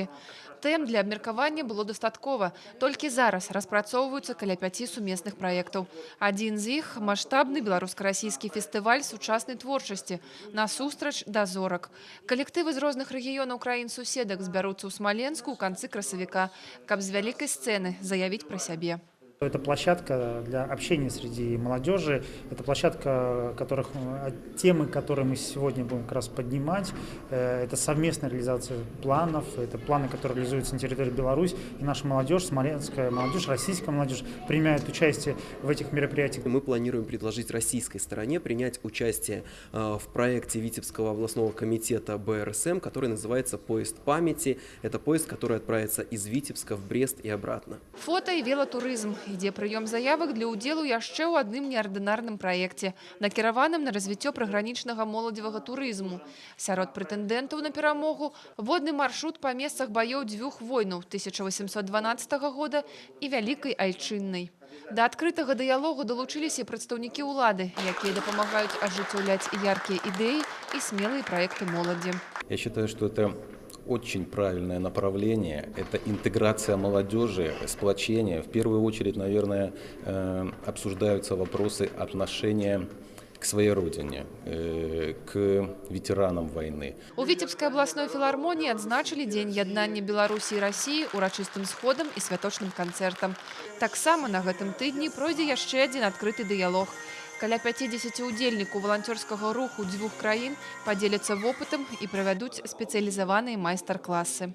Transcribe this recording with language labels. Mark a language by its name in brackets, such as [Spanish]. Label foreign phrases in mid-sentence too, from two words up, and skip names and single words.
[Belarusian] Тэм для абмеркавання было дастаткова. Толькі зараз распрацоўваюцца каля 5 сумесных праектаў. Адзін з іх – маштабны беларуска-расійскі фестываль сучаснай творчасці «Насустрач да зорак». Калектывы з розных рэгіёнаў краін-суседак збяруцца ў Смаленску ў канцы красавіка, каб з вялікай сцэны заявіць пра сябе. [Russian] Это площадка для общения среди молодежи, это площадка, темы, которые мы сегодня будем как раз поднимать, это совместная реализация планов, это планы, которые реализуются на территории Беларуси, и наша молодежь, смоленская молодежь, российская молодежь принимает участие в этих мероприятиях. Мы планируем предложить российской стороне принять участие в проекте Витебского областного комитета БРСМ, который называется «Поезд памяти». Это поезд, который отправится из Витебска в Брест и обратно. Фото и велотуризм. [Belarusian] ідзе прыём заявак для ўдзелу яшчэ ў адным неардынарным праекце, накіраваным на развіццё прыгранічнага моладзевага турызму. Сярод прэтэндэнтаў на перамогу водны маршрут па месцах баёў дзвюх войнаў 1812 года і Вялікай Айчыннай. Да адкрытага дыялогу далучыліся і прадстаўнікі ўлады, якія дапамагаюць ажыццяўляць яркія ідэі і смелыя праекты моладзі. [Russian] Я считаю, что это очень правильное направление. Это интеграция молодежи, сплочение. В первую очередь, наверное, обсуждаются вопросы отношения к своей родине, к ветеранам войны. [Belarusian] У Віцебскай абласной філармоніі адзначылі Дзень яднання Беларусі і Расіі урачыстым сходам і святочным канцэртам. Таксама на гэтым тыдні пройдзе яшчэ адзін адкрыты дыялог. Каля 50 удзельнікаў валанцёрскага руху дзвюх краін падзеляцца вопытам і правядуць спецыялізаваныя майстар-класы.